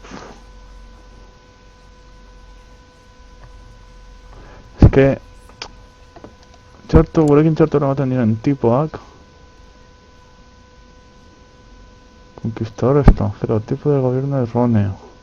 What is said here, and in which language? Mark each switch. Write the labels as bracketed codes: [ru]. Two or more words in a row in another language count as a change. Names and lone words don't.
[es] Es que [eu] txarto, gurekin txarto eramaten diren tipoak. [es] Conquistador extranjero, tipo de gobierno erróneo.